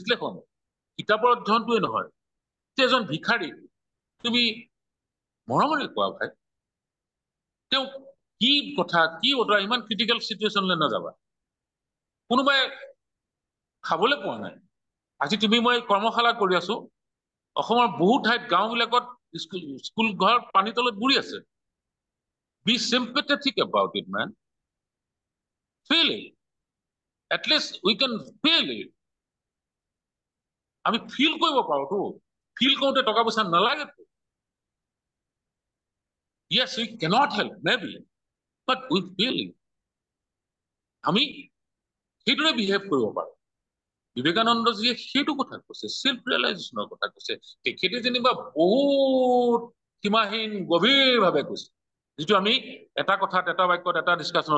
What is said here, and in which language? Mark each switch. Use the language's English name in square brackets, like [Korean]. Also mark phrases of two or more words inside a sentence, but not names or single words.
[Assamese] কিতাপৰ অধ্যয়নটোৱে নহয় যে এজন ভিখাৰী তুমি মৰমেৰে কোৱা ভাই তেওঁ কি কথা কি বতৰা ইমান [English] critical situationলৈ [Assamese] নাযাবা কোনোবাই খাবলৈ পোৱা নাই আজি তুমি মই কৰ্মশালা কৰি আছো অসমৰ বহু ঠাইত গাঁওবিলাকত স্কুল ঘৰ পানী তলত বুৰি আছে [English] be sympathetic about it man feel it at least we can feel it [Assamese] আমি ফিল কৰিব পাৰো তো ফিল কৰোঁতে টকা পইচা নালাগে [English] yes we cannot help maybe but we feel it [Assamese] আমি সেইদৰে বিহেভ কৰিব পাৰো বিবেকানন্দজীয়ে সেইটো কথা কৈছে [English] self realizationৰ [Assamese] কথা কৈছে তেখেতে যেনিবা বহুত সীমাহীন গভীৰভাৱে কৈছে যিটো আমি এটা কথাত এটা বাক্যত এটা ডিছকাশ্যনত